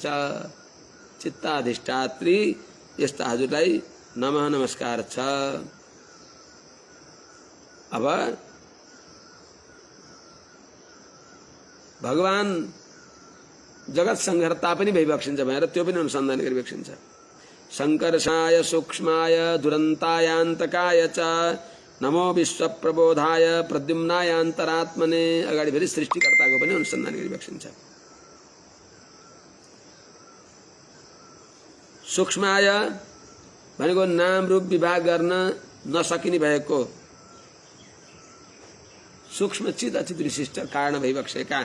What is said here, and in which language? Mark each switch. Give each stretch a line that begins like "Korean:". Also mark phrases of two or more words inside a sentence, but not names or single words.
Nepali: चित्त अधिष्ठात्री यस्ता हजुरलाई नमः नमस्कार छ। अब भगवान जगत संहर्ता पनि भइबक्सिन्छ भनेर त्यो पनि अनुसन्धान गरिबक्सिन्छ।
Sanskrit: संकर्षाय सूक्ष्माय दुरन्तायान्तकाय च नमो विश्व प्रबोधाय प्रद्युम्नाय अन्तरात्मने।
Nepali: अगाडि फेरि सृष्टिकर्ताको पनि अनुसन्धान गरिबक्सिन्छ। सूक्ष्माय भनेको नाम रूप विभाग गर्न नसकिने भएको सूक्ष्म चित अचित विशिष्ट कारण भइबक्सेका।